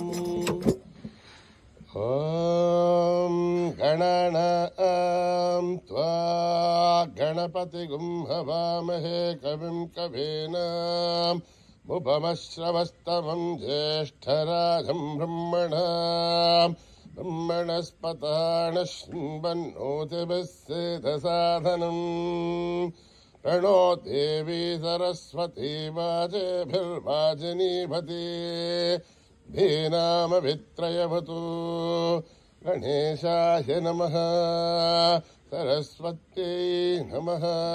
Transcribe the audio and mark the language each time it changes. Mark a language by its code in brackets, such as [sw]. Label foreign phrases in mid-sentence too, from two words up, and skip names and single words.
[sa] ఓం గణానాం త్వా గణపతిగుం హవామహే కవిం కవీనాం ఉపమశ్రవస్తమం జ్యేష్ఠరాజం బ్రహ్మణస్పతాన శృण्वन्नोतिभिस्सेदसाधनं प्रणो देवी सरस्वती वाजेभिर्वाजिनीवती धीनामभित्रयवतु. गणेशाय नमः. सरस्वत्यै नमः.